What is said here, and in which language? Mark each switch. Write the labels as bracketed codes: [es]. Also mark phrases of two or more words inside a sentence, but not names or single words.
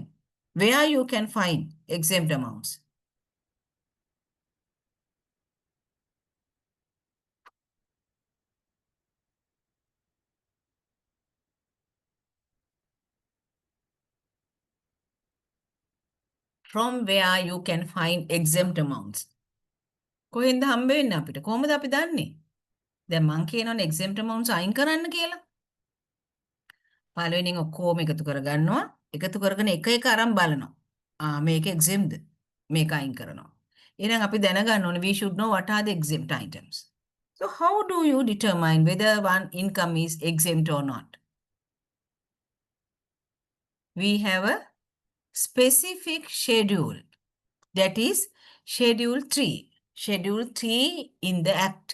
[en] Where you can find exempt amounts? From where you can find exempt amounts? [si] කොහෙන්ද හම්බ වෙන්නේ අපිට? කොහොමද අපි දන්නේ? දැන් මං කියනවනේ [en] exempt amounts [si] අයින් කරන්න කියලා. පළවෙනියෙන් ඔක්කොම එකතු කරගන්නවා. එකතු කරගෙන එක එක අරන් බලනවා. මේක exemptද? මේක අයින් කරනවා. එහෙනම් අපි දැනගන්න ඕනේ [en] we should know what are the exempt items. So how do you determine whether one income is exempt or not? We have a specific schedule. That is Schedule 3. Schedule 3 in the Act.